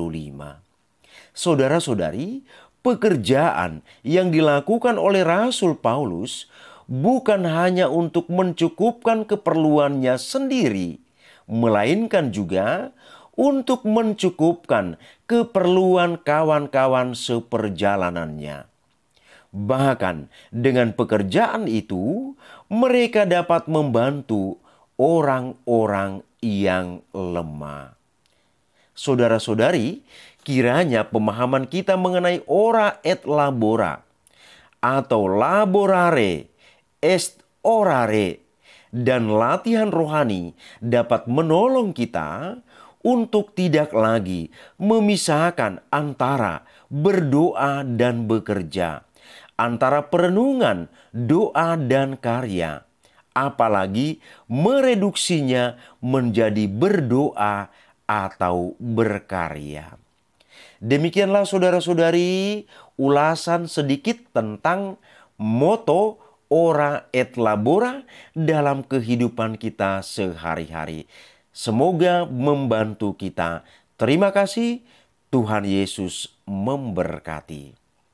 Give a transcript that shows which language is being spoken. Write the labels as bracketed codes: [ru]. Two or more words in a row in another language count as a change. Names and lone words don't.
[id] Saudara-saudari, pekerjaan yang dilakukan oleh Rasul Paulus bukan hanya untuk mencukupkan keperluannya sendiri, melainkan juga untuk mencukupkan keperluan kawan-kawan seperjalanannya. Bahkan dengan pekerjaan itu, mereka dapat membantu orang-orang yang lemah. Saudara-saudari, kiranya pemahaman kita mengenai [la] ora et labora [id] atau [la] laborare est orare [id] dan latihan rohani dapat menolong kita untuk tidak lagi memisahkan antara berdoa dan bekerja, antara perenungan, doa, dan karya, apalagi mereduksinya menjadi berdoa atau berkarya. Demikianlah saudara-saudari ulasan sedikit tentang moto [la] ora et labora [id] dalam kehidupan kita sehari-hari. Semoga membantu kita. Terima kasih. Tuhan Yesus memberkati.